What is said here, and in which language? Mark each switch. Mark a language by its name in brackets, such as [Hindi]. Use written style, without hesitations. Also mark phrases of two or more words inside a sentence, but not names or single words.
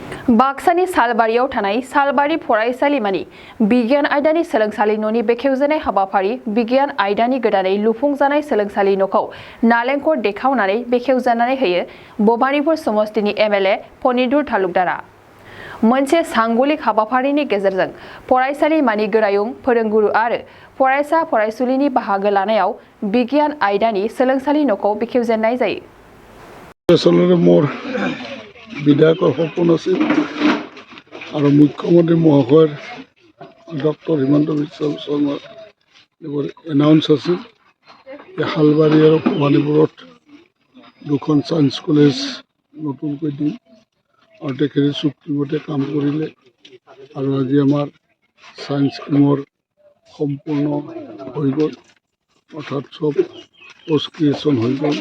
[Bodo] बाक्सानि सालबारियाव थानाय सालबारि फरायसालिमानि बिगियान आयदानि सोलोंसालि न'नि बेखेवजेननाय हाबाफारि बिगियान आयदानि गोदानै लुफुंजानाय सोलोंसालि न'खौ नालेंखर देखावनानै बेखेवजेननानै होयो भबानिपुर समस्तिनि एमएलए फनिदुर तालुकदारा। मोनसे सांगुलिक हाबाफारिनि गेजेरजों फरायसालिमानि गोरायुं फोरोंगुरु आरो फरायसा फरायसुलिनि बाहागो लानायाव बिगियान आयदानि सोलोंसालि न'खौ बेखेवजेननाय जायो। [Assamese] বিধায়কৰ সপোন আছিল আৰু মুখ্যমন্ত্ৰী মহাশয়ৰ ডক্টৰ হিমন্ত বিশ্ব শৰ্মাৰ এইবোৰ এনাউন্স আছিল যে শালবাৰী আৰু ভবানীপুৰত দুখন ছায়েন্স কলেজ নতুনকৈ দিম আৰু তেখেতে চুক্তিমতে কাম কৰিলে আৰু আজি আমাৰ ছায়েন্স স্কিমৰ সম্পূৰ্ণ হৈ গ'ল, অৰ্থাৎ চব পোষ্ট ক্ৰিয়েশ্যন হৈ গ'ল।